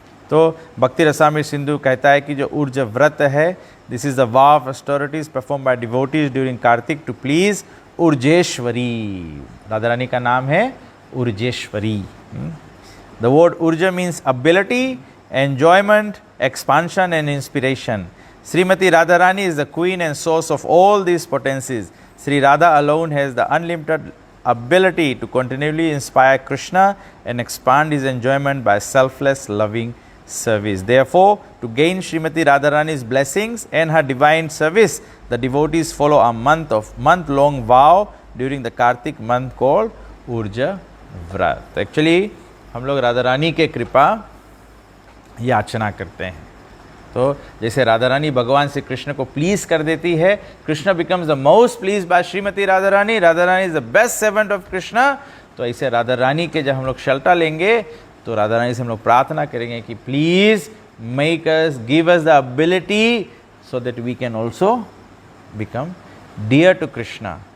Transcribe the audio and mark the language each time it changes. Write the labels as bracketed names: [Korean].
[Hindi] तो भक्ति रसामृत सिंधु कहता है कि जो ऊर्जा व्रत है, [English] This is the vow of austerities perform by devotees during Kartik to please Urjeshwari. [Hindi] Radha Rani का नाम है ऊर्जेश्वरी. [English] The word Urja means ability, enjoyment, expansion and inspiration. Srimati Radharani is the queen and source of all these potencies. Sri Radha alone has the unlimited ability to continually inspire Krishna and expand his enjoyment by selfless loving service. Therefore, to gain Srimati Radharani's blessings and her divine service, the devotees follow a month-long vow during the Kartik month called Urja Vrat. [Hindi] Actually, हम लोग राधा रानी के कृपा याचना करते हैं. तो जैसे राधा रानी भगवान से कृष्ण को प्लीज कर देती है, [English] Krishna becomes the most please by Shrimati Radha Rani is the best servant of Krishna. [Hindi] तो ऐसे राधा रानी के जब हम लोग शल्टा लेंगे तो राधा रानी से हम लोग प्रार्थना करेंगे कि [English] Please make us, give us the ability so that we can also become dear to Krishna.